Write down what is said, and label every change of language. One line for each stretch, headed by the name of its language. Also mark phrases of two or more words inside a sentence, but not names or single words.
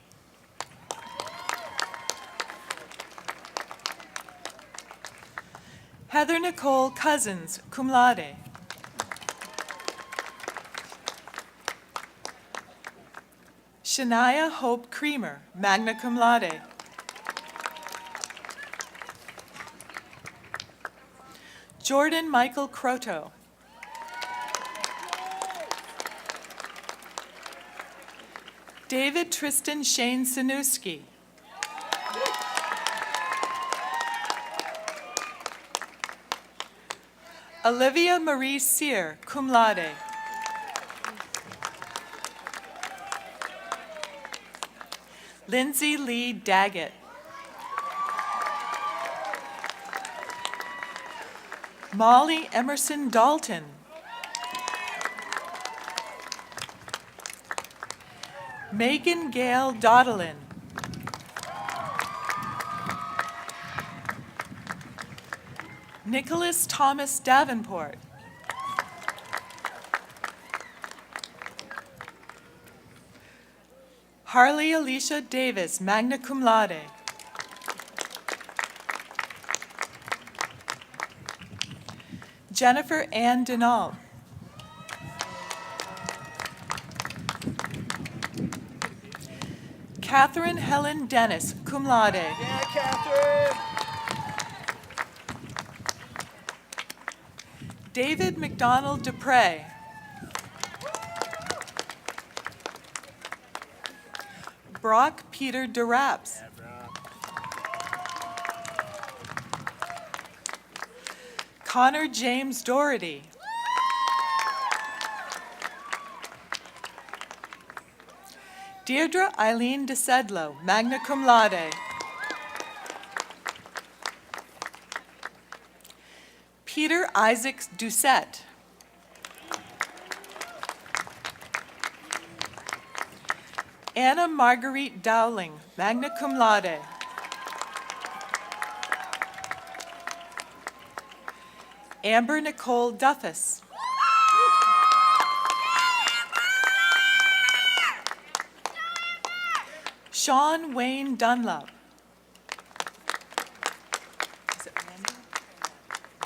English: Heather Nicole Cousins,
Latin: cum laude.
English: Shania Hope Creamer,
Latin: magna cum laude.
English: Jordan Michael Croto. David Tristan Shane Sanuski. Olivia Marie Sear,
Latin: cum laude.
English: Lindsay Lee Daggett. Molly Emerson Dalton. Megan Gale Doddelin. Nicholas Thomas Davenport. Harley Alicia Davis,
Latin: magna cum laude.
English: Jennifer Ann Denault. Catherine Helen Dennis,
Latin: cum laude.
English: Yeah, Catherine. David McDonald Dupre. Brock Peter DeRaps. Connor James Doherty. Deirdre Eileen DeSedlow,
Latin: magna cum laude.
English: Peter Isaac Doucette. Anna Marguerite Dowling,
Latin: magna cum laude.
English: Amber Nicole Duffus. Sean Wayne Dunlop. Is it Randall?